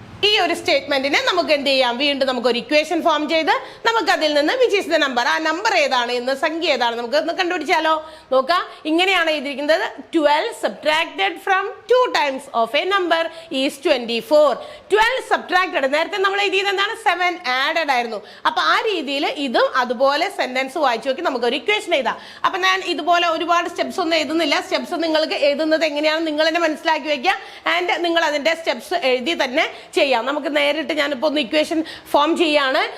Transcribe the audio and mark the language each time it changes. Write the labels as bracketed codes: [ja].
[ml] ഈ ഒരു സ്റ്റേറ്റ്മെന്റിനെ നമുക്ക് എന്ത് ചെയ്യാം, വീണ്ടും നമുക്ക് ഒരു ഇക്വേഷൻ ഫോം ചെയ്ത് നമുക്ക് അതിൽ നിന്ന് [en] which is the number, [ml] ആ നമ്പർ ഏതാണ് എന്ന്, സംഖ്യ ഏതാണ് നമുക്ക് ഒന്ന് കണ്ടുപിടിച്ചാലോ. നോക്കാം. ഇങ്ങനെയാണ് എഴുതിയിരിക്കുന്നത്. [en] 12 subtracted from 2 times of a number is 24. [ml] 12 subtracted, നേരത്തെ നമ്മൾ എഴുതിയത് എന്താണ്, 7 added ആയിരുന്നു. അപ്പൊ ആ രീതിയിൽ ഇതും അതുപോലെ സെന്റൻസ് വായിച്ചു നോക്കി നമുക്ക് ഒരു ഇക്വേഷൻ എഴുതാം. അപ്പൊ ഞാൻ ഇതുപോലെ ഒരുപാട് സ്റ്റെപ്സ് ഒന്നും എഴുതുന്നില്ല. സ്റ്റെപ്സ് നിങ്ങൾക്ക് എഴുതുന്നത് എങ്ങനെയാണ് നിങ്ങൾ തന്നെ മനസ്സിലാക്കി വെക്കുക. ആൻഡ് നിങ്ങൾ അതിന്റെ സ്റ്റെപ്സ് എഴുതി തന്നെ ചെയ്യാം. നമുക്ക് നേരിട്ട് ഞാനിപ്പോൾ ഒന്ന് ഇക്വേഷൻ ഫോം ചെയ്യാണ്.